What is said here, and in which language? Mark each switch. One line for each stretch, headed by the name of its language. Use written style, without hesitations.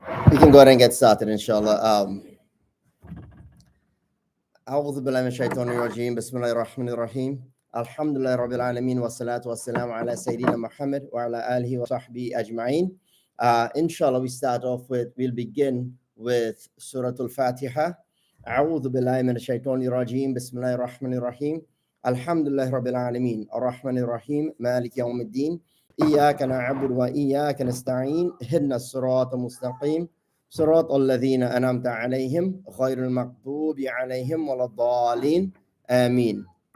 English: We can go ahead and get started, inshallah.
Arabic: أعوذ بالله من الشيطان الرجيم بسم الله الرحمن الرحيم الحمد لله رب العالمين والصلاة والسلام على سيدنا محمد وعلى آله وصحبه أجمعين.
English: Inshallah, we'll begin with Surah Al-Fatiha.
Arabic: أعوذ بالله من الشيطان الرجيم بسم الله الرحمن الرحيم الحمد لله رب العالمين الرحمن الرحيم مالك يوم الدين إياك نعبد وإياك نستعين اهدنا الصراط المستقيم صراط الذين أنعمت عليهم غير المغضوب عليهم ولا الضالين آمين.